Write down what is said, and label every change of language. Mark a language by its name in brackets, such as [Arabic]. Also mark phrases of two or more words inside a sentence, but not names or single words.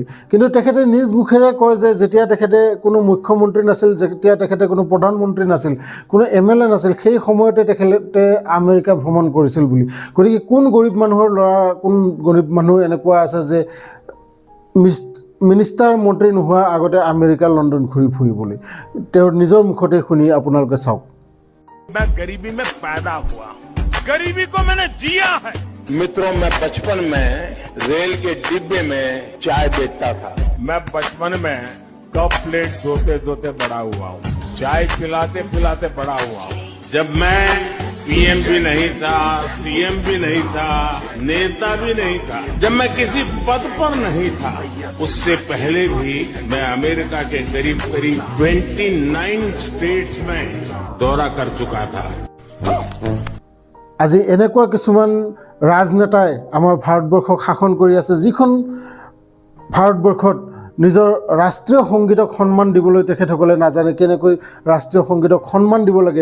[Assamese] কিন্তু তেখেতে নিজ মুখেৰে কয় যে যেতিয়া তেখেতে কোনো মুখ্যমন্ত্ৰী নাছিল, যেতিয়া তেখেতে কোনো প্ৰধানমন্ত্ৰী নাছিল, কোনো MLA নাছিল, সেই সময়তে তেখেতে আমেৰিকা ভ্ৰমণ কৰিছিল বুলি। গতিকে কোন গৰীব মানুহৰ ল'ৰা, কোন গৰীব মানুহ এনেকুৱা আছে যে মিনিষ্টাৰ মন্ত্ৰী নোহোৱা আগতে আমেৰিকা লণ্ডন ঘূৰি ফুৰিবলৈ? তেওঁৰ নিজৰ মুখতে শুনি আপোনালোকে চাওক। [Hindi] मैं गरीबी में पैदा हुआ, गरीबी को मैंने जिया है। मित्रों, मैं बचपन में रेल के डिब्बे में चाय बेचता था। मैं बचपन में कप प्लेट धोते धोते बड़ा हुआ हूँ। चाय पिलाते पिलाते बड़ा हुआ हूं। जब मैं पीएम भी नहीं था, सीएम भी नहीं था, नेता भी नहीं था, जब मैं किसी पद पर नहीं था, उससे पहले भी मैं अमेरिका के करीब करीब 29 स्टेट्स में दौरा कर चुका था। [Assamese] আজি এনেকুৱা কিছুমান ৰাজনেতাই আমাৰ ভাৰতবৰ্ষক শাসন কৰি আছে, যিখন ভাৰতবৰ্ষত নিজৰ ৰাষ্ট্ৰীয় সংগীতক সন্মান দিবলৈ তেখেতসকলে নাজানে, কেনেকৈ ৰাষ্ট্ৰীয় সংগীতক সন্মান দিব লাগে।